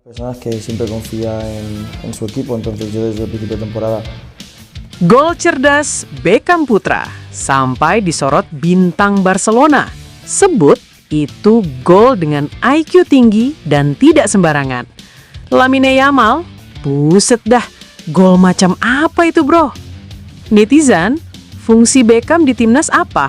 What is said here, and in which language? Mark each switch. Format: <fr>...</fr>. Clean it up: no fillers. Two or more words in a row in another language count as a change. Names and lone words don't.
<es>Personas que siempre confía en su equipo, entonces yo desde el principio de temporada.</es> <id>Gol cerdas Beckham Putra sampai disorot bintang Barcelona. Sebut itu gol dengan IQ tinggi dan tidak sembarangan. Lamine Yamal, buset dah, gol macam apa itu bro? Netizen, fungsi Beckham di timnas apa?</id>